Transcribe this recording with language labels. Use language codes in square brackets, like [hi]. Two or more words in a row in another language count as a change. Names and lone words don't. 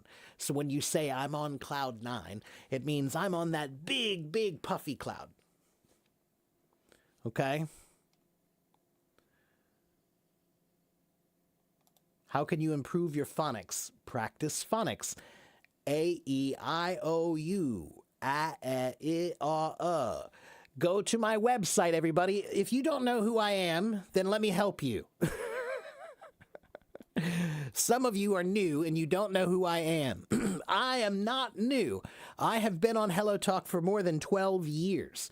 [en] So when you say I'm on cloud 9, it means I'm on that big puffy cloud. Okay? How can you improve your phonics? Practice phonics. A, E, I, O, U. A, E, I, O, Go to my website, everybody. If you don't know who I am, then let me help you. Some of you are new and you don't know who I am. I am not new. I have been on Hello Talk for more than 12 years.